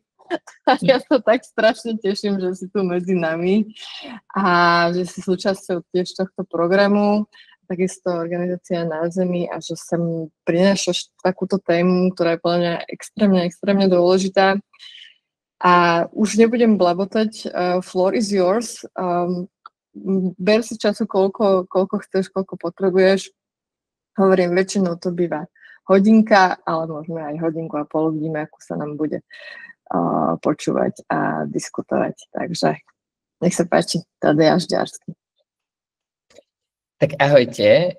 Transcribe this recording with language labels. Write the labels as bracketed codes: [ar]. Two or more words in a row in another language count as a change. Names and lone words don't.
[sk] A ja sa tak strašne teším, že si tu medzi nami a že si súčasťou tiež tohto programu, takisto organizácia Na zemi a že sem prinášaš takúto tému, ktorá je podľa mňa extrémne dôležitá. A už nebudem blabotať, [en] floor is yours. [sk] Ber si času, koľko chceš, koľko potrebuješ. Hovorím, väčšinou to býva hodinka, ale môžeme aj hodinku a pol, uvidíme, ako sa nám bude počúvať a diskutovať. Takže nech sa páči, Tadeáš Žďársky. Tak ahojte.